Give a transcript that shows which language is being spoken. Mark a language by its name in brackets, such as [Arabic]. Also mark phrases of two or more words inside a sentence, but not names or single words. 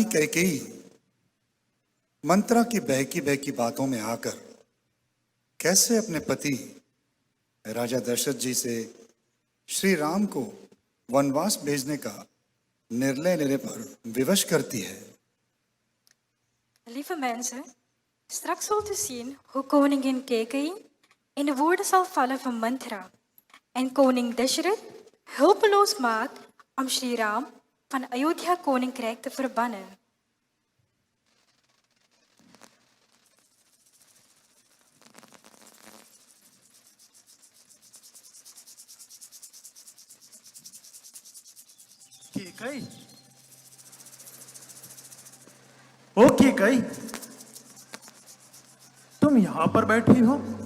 [Hindi] कैकेयी मंत्रा की बहकी बहकी बातों में आकर कैसे अपने पति राजा दशरथ जी से श्री राम को वनवास भेजने का निर्णय लेने पर विवश करती है. [Dutch] Lieve mensen, straks zult u zien hoe koningin Kekeyi in de woorden zal vallen van Mantra en koning Dashrath hulpeloos maakt om Shri Ram van Ayodhya koninkrijk te verbannen. [Hindi] केकई, ओ केकई, तुम यहां पर बैठी हो?